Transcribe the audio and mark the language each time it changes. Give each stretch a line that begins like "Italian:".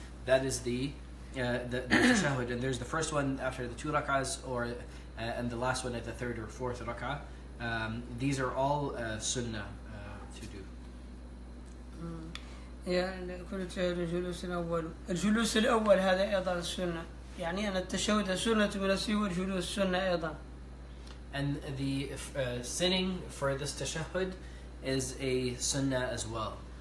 English: That is the tashahhud, and there's the first one after the 2 rak'ahs, and the last one at the 3rd or 4th rak'ah. These are all sunnah to do.
Arabic: يعني كل تشهد الجلوس الأول هذا أيضا السنة، يعني أن التشهد سنة بنفسه والجلوس سنة أيضا.
English: And the sitting for this tashahhud is a sunnah as well.